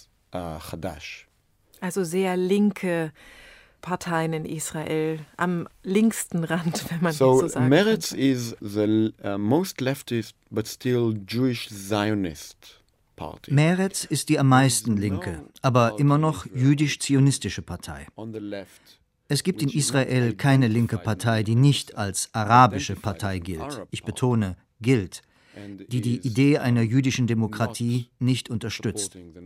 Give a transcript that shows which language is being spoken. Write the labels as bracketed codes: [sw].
[de] Also sehr linke Parteien in Israel, am linksten Rand, wenn man so sagen kann. [en] Meretz is the most leftist, but still Jewish Zionist. [de] Meretz ist die am meisten linke, aber immer noch jüdisch-zionistische Partei. Es gibt in Israel keine linke Partei, die nicht als arabische Partei gilt. Ich betone, gilt, die Idee einer jüdischen Demokratie nicht unterstützt.